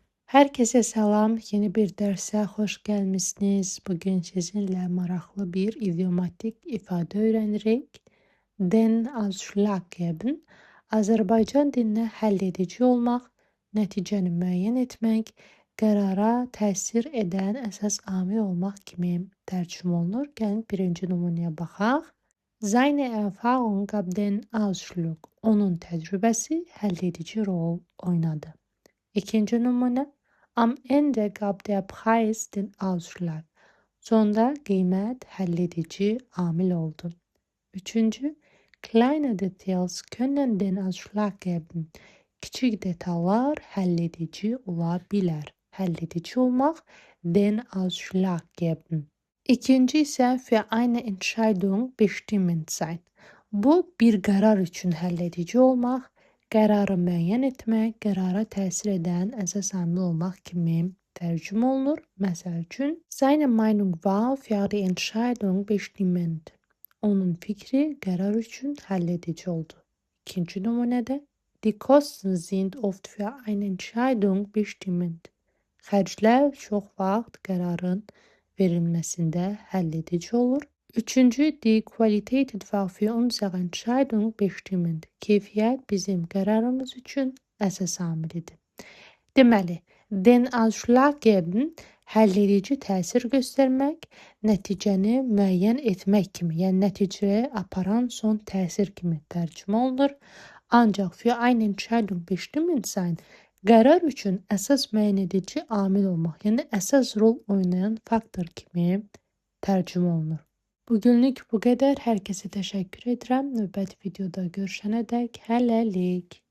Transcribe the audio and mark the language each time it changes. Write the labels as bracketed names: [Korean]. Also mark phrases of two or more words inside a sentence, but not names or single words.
[Turkish] Herkese selam. Yeni bir derse hoş gelmişsiniz. Bugün sizinle [Azerbaijani] maraqlı bir idiomatik ifade öğrenirik. [German] Den ausschlaggebend. [Azerbaijani] Azərbaycan dilinə həll edici olmaq, nəticəni müəyyən etmək, qərara təsir edən əsas amil olmaq kimi tərcümə olunur. Gəlin birinci nümunəyə baxaq. [German] Seine Erfahrung gab den Ausschlag. [Azerbaijani] Onun təcrübəsi həll edici rol oynadı. İkinci nümunə. [German] Am Ende gab der Preis den Ausschlag. [Azerbaijani] Sonda qiymət həlledici amil oldu. Üçüncü, [German] kleine Details können den Ausschlag geben. [Azerbaijani] Kiçik detallar həlledici ola bilər. Həlledici olmaq, [German] den Ausschlag geben. İkinci isə für eine Entscheidung bestimmend sein. [Azerbaijani] Bu, bir qərar üçün həlledici olmaq, qərarı müəyyən etmək, qərara təsir edən əsas amil olmaq kimi tərcümə olunur. Məsəl üçün, [German] seine Meinung war für die Entscheidung bestimmend. [Azerbaijani] Onun fikri qərar üçün həlledici oldu. İkinci nümunədə, [German] die Kosten sind oft für eine Entscheidung bestimmend. [Azerbaijani] Xərclər çox vaxt qərarın verilməsində həlledici olur. Üçüncü, [German] die Qualität war für unsere Entscheidung bestimmend. [Azerbaijani] Keyfiyyət bizim qərarımız üçün əsas amilidir. Deməli, [German] den ausschlaggebend [Azerbaijani] həlledici təsir göstərmək, nəticəni müəyyən etmək kimi, yəni nəticəyə aparan son təsir kimi tərcümə olunur. Ancaq [German] für eine Entscheidung bestimmend sein [Azerbaijani] qərar üçün əsas müəyyən edici amil olmaq, yəni əsas rol oynayan faktor kimi tərcümə olunur. Bugünlük bu qədər. Hər kəsə təşəkkür edirəm. Növbəti videoda görüşənədək hələlik.